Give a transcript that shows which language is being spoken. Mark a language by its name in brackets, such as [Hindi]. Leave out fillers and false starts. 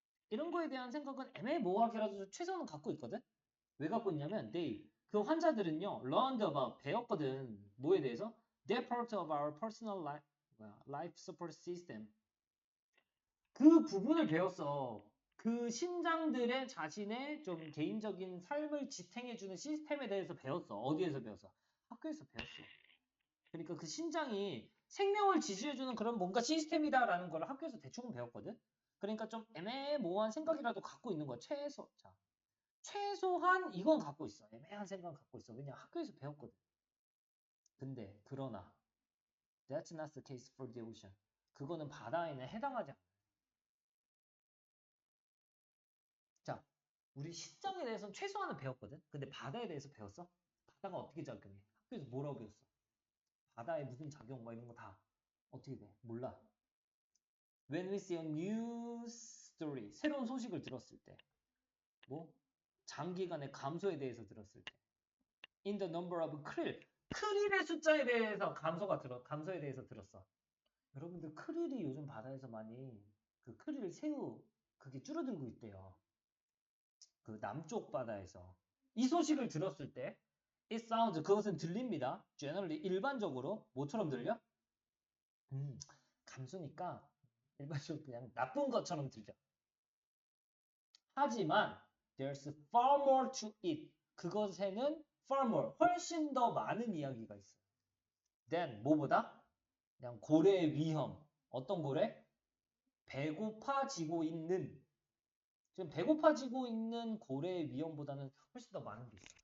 [Korean] 이런 거에 대한 생각은 애매모호하게라도 최소한 갖고 있거든? 왜 갖고 있냐면 그 환자들은요 [English] learned about [Korean] 배웠거든. 뭐에 대해서? [English] They're part of our personal life support system. [Korean] 그 부분을 배웠어. 그 신장들의 자신의 좀 개인적인 삶을 지탱해주는 시스템에 대해서 배웠어. 어디에서 배웠어? 학교에서 배웠어. 그러니까 그 신장이 생명을 지지해주는 그런 뭔가 시스템이다라는 걸 학교에서 대충은 배웠거든. 그러니까 좀 애매모호한 생각이라도 갖고 있는 거야. 최소한 이건 갖고 있어. 애매한 생각 갖고 있어. 왜냐 학교에서 배웠거든. 근데 그러나 [English] that's not the case for the ocean. [Korean] 그거는 바다에는 해당하지 않아. 자, 우리 신장에 대해서는 최소한은 배웠거든. 근데 바다에 대해서 배웠어? 바다가 어떻게 작용해? 학교에서 뭐라고 배웠어? 바다에 무슨 작용 뭐 이런 거 다 어떻게 돼? 몰라. [English] When we see a new story, [Korean] 새로운 소식을 들었을 때, 뭐 장기간의 감소에 대해서 들었을 때, [English] in the number of [Korean] 크릴의 숫자에 대해서 감소에 대해서 들었어. 여러분들 크릴이 요즘 바다에서 많이 그 크릴 새우 그게 줄어들고 있대요. 그 남쪽 바다에서 이 소식을 들었을 때 [English] it sounds [Korean] 그것은 들립니다. generally 일반적으로 뭐처럼 들려? 감소니까 일반적으로 그냥 나쁜 것처럼 들려. 하지만 [English] there's far more to it. [Korean] 그것에는 [English] far more [Korean] 훨씬 더 많은 이야기가 있어. than 뭐보다? 그냥 고래의 위험. 어떤 고래? 배고파지고 있는 지금 배고파지고 있는 고래의 위험보다는 훨씬 더 많은 게 있어.